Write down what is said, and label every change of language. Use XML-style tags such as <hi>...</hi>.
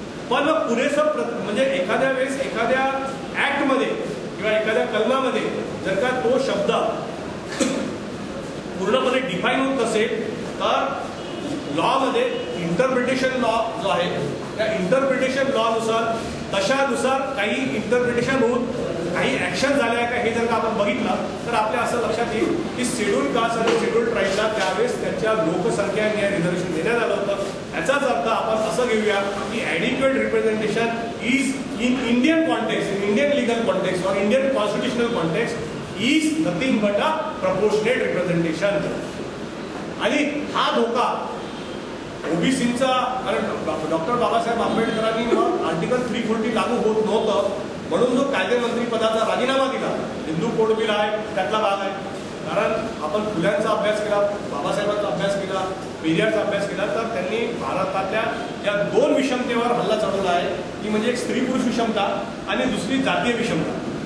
<mr>पण पुरेसं म्हणजे एखाद्या वेळेस एखाद्या ऍक्टमध्ये किंवा एखाद्या कलमामध्ये जर का तो शब्द पूर्णपणे डिफाईन होत नसेल तर लॉमध्ये इंटरप्रिटेशन लॉ जो आहे त्या इंटरप्रिटेशन लॉनुसार तशानुसार काही इंटरप्रिटेशन होऊन काही ऍक्शन झाले आहे का हे जर का आपण बघितलं तर आपल्या असं लक्षात येईल की शेड्यूल कास्ट आणि शेड्यूल ट्राईबला त्यावेळेस त्यांच्या लोकसंख्या रिझर्वेशन देण्यात आलं होतं. याचाच अर्थ आपण असं घेऊया की</mr> <en>adequate representation is in Indian context, in Indian legal context</en> <hi>और</hi> <en>Indian constitutional context is nothing but a proportionate representation.</en> <mr>आणि हा धोका ओबीसीचा कारण डॉक्टर बाबासाहेब आंबेडकरांनी मग आर्टिकल 340 लागू होत नव्हतं म्हणून जो कायदेमंत्री पदाचा राजीनामा दिला, हिंदू कोड बिल आहे त्यातला भाग आहे. कारण आपण फुल्यांचा अभ्यास केला, बाबासाहेबांचा अभ्यास केला, पेरियारचा अभ्यास केला तर त्यांनी भारतातल्या या दोन विषमतेवर हल्ला चढवला आहे की म्हणजे एक स्त्री पुरुष विषमता आणि दुसरी जातीय विषमता.</mr>